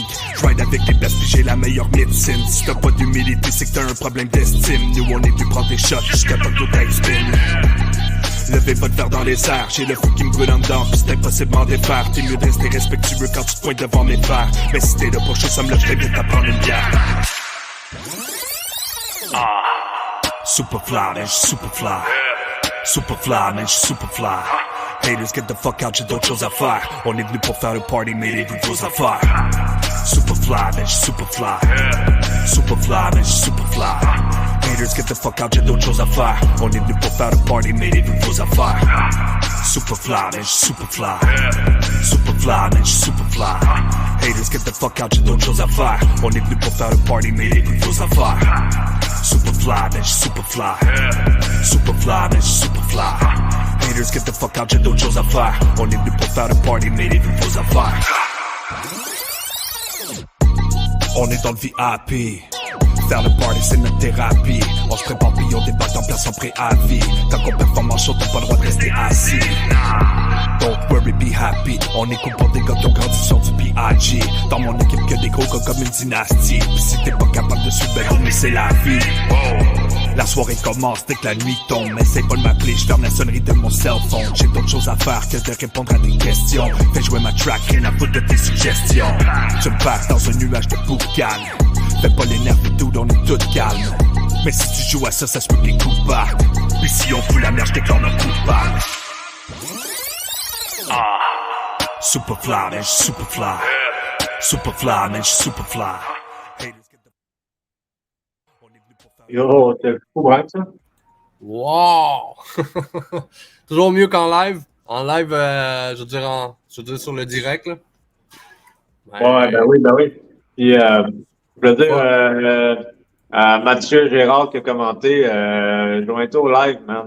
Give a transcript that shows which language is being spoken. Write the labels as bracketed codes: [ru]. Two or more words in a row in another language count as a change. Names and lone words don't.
[fr] Je ride avec les best pis j'ai la meilleure médecine. Si t'as pas d'humilité, c'est que t'as un problème d'estime. Nous on est venu prendre des shots jusqu'à pas que nos têtes spin. Levez votre verre dans les airs, j'ai le feu qui me brûle en dedans, pis c'est impossible d'en défaire. T'es mieux de rester respectueux quand tu te pointes devant mes frères. Mais si t'es là pour chaud, ça me lève très vite à prendre une bière. [en] Superfly, man, superfly. Superfly, man, superfly. Haters, get the fuck out, [fr] j'ai d'autres choses à faire. On est venu pour faire un party, mais les nouveaux affaires. [en] Superfly, man, superfly. Superfly, man, superfly. Haters, get the fuck out, [fr] j'ai d'autres choses à faire. On est venu pour faire un party, mais les nouveaux affaires. [en] Superfly, man, superfly. Superfly, man, superfly. Haters, get the fuck out, [fr] j'ai d'autres choses à faire. On est venu pour faire un party, mais les nouveaux affaires. [en] Superfly, man, superfly. Superfly, man, superfly. Haters, get the fuck out, [fr] j'ai d'autres choses à faire. On est venu pour faire un party, mais les nouveaux affaires. On est dans le VIP. Faire le party, c'est notre thérapie. On se prépare puis on débat en place en préavis. Quand on performe en show, t'as pas le droit de rester assis. [en] Don't worry, be happy. [fr] On est cool pour des gars qui ont grandi sur du B.I.G. Dans mon équipe, que des gros gars comme une dynastie. Pis si t'es pas capable de suivre, ben mais c'est la vie. La soirée commence dès que la nuit tombe. Essaye pas de m'appeler, je ferme la sonnerie de mon [en] cell phone. [fr] J'ai d'autres choses à faire que de répondre à tes questions. Fais jouer ma track, rien à foutre de tes suggestions. Je me passe dans un nuage de boucan. Fais pas les nerfs et tout, on est tout calme. Mais si tu joues à ça, ça se peut que les coups partent. Puis si on fout la merde, je déclare nos coups partent. [en] Super fly, man, super fly. Super fly, man, super fly. [fr] Yo, t'es fou, bref, ça? Wow! Toujours mieux qu'en live. En live, je veux dire sur le direct, là. Ouais, ben oui. Puis, je veux dire, Mathieu Gérard qui a commenté, joins-toi au [en] live, man.